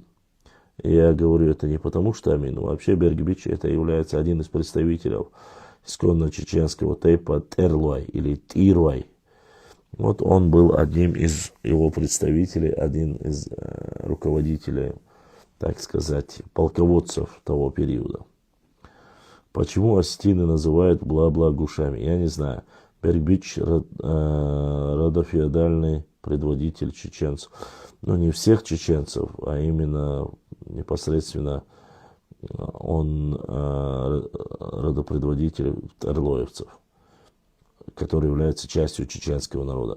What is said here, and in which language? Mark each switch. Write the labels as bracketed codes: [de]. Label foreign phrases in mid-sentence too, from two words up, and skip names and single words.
[ru] Я говорю это не потому, что Амин. Вообще Бергбич это является один из представителей исконно чеченского тейпа Терлуай или Тирвай. Вот он был одним из его представителей, один из руководителей, так сказать, полководцев того периода. Почему осетины называют бла-бла-гушами, я не знаю. Бергбич родофеодальный предводитель чеченцев. Но не всех чеченцев, а именно непосредственно он родопредводитель орлоевцев, который является частью чеченского народа.